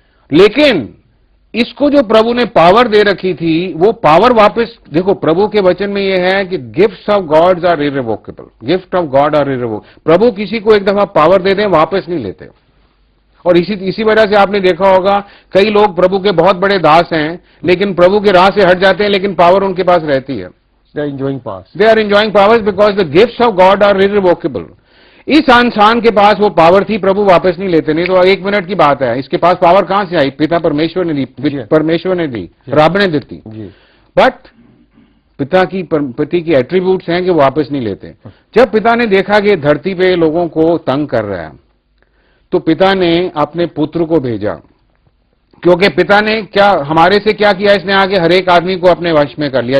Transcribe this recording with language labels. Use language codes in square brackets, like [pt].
[hi] लेकिन इसको जो प्रभु ने पावर दे रखी थी, वो पावर वापस, देखो प्रभु के वचन में यह है कि [en] gifts of gods are irrevocable, [hi] gift of God are irrevocable. प्रभु किसी को एक दफा पावर दे दें, वापस नहीं लेते। और इसी वजह से आपने देखा होगा, कई लोग प्रभु के बहुत बड़े दास हैं, लेकिन प्रभु के राह से हट जाते हैं, लेकिन पावर उनके पास रहती है। [en] They are enjoying powers. They are enjoying powers because the gifts of God are irrevocable. [hi] इस इंसान के पास वो पावर थी, प्रभु वापस नहीं लेते, नहीं तो 1 मिनट की बात है, इसके पास पावर कहां से आई? पिता परमेश्वर ने दी, परमेश्वर ने दी, रब ने दी। बट पति की एट्रीब्यूट्स हैं कि वो वापस नहीं लेते। जब पिता ने देखा कि धरती पे लोगों को तंग कर रहा है, तो पिता ने अपने पुत्र को भेजा, क्योंकि पिता ने क्या हमारे से क्या किया, इसने आगे हर एक आदमी को अपने वश में कर लिया।